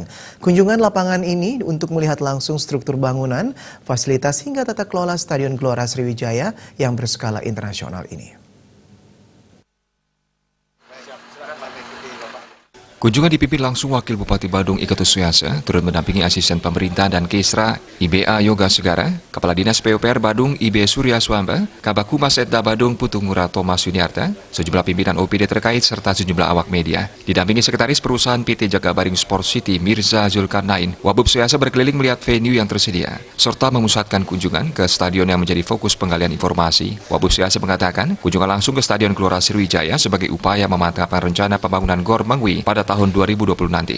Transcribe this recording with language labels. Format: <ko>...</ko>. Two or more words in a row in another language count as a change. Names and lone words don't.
<id>Kunjungan lapangan ini untuk melihat langsung struktur bangunan, fasilitas hingga tata kelola Stadion Gelora Sriwijaya yang berskala internasional ini. Kunjungan dipimpin langsung Wakil Bupati Badung Iketus Suyasa, turut mendampingi Asisten Pemerintah dan Kesra IBA Yoga Segara, Kepala Dinas PUPR Badung IB Surya Swamba, Kabak Humas Etda Badung Putu Ngurah Thomas Yuniarta, sejumlah pimpinan OPD terkait serta sejumlah awak media. Didampingi Sekretaris Perusahaan PT Jakabaring Sport City Mirza Zulkarnain, Wabub Suyasa berkeliling melihat venue yang tersedia, serta memusatkan kunjungan ke stadion yang menjadi fokus penggalian informasi. Wabub Suyasa mengatakan, kunjungan langsung ke Stadion Gelora Sriwijaya sebagai upaya memantapkan rencana pembangunan Gor Mengwi pada tahun 2020 nanti.</id>